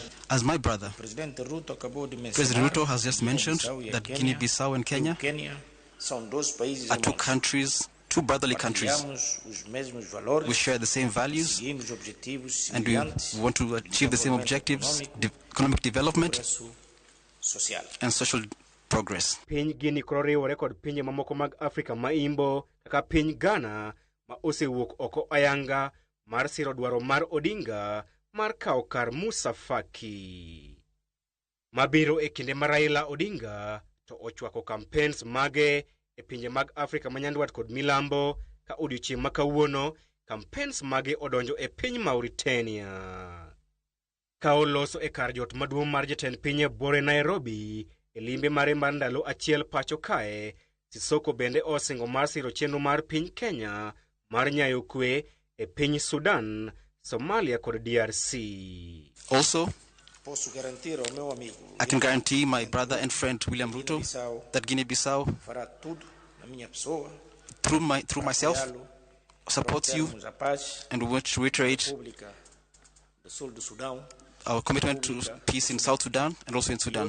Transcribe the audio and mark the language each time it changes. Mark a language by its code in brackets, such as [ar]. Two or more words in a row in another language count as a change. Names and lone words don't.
[en] As my brother, President Ruto has just mentioned that Guinea-Bissau and Kenya are two countries, two brotherly countries. We share the same values and we want to achieve the same objectives, economic development and social progress. [luo] Piny Guinea kororiwore kod pinje mamoko mag Afrika ma Imbo kaka piny Ghana ma osewuok oko ayanga mar siro dwaro mar Odinga mar kawo kar Musa Faki. Mabiro e kinde mar Raila Odinga to ochwako campaigns mage e pinje mag Afrika ma Nyandwat kod Milambo ka odiochieng' ma kawuono campaigns mage odonjo e piny Mauritania. Ka oloso e kar jot maduong' mar jatend piny Bore Nairobi e limbe mare mar ndalo achiel pacho kae, Sisoko bende osingo mar siro chenro mar piny Kenya mar nyayo kwe e piny Sudan, Somalia kod DRC. [en] Also, I can guarantee my brother and friend William Ruto that Guinea-Bissau, through myself, supports you and we want to reiterate our commitment to peace in South Sudan and also in Sudan.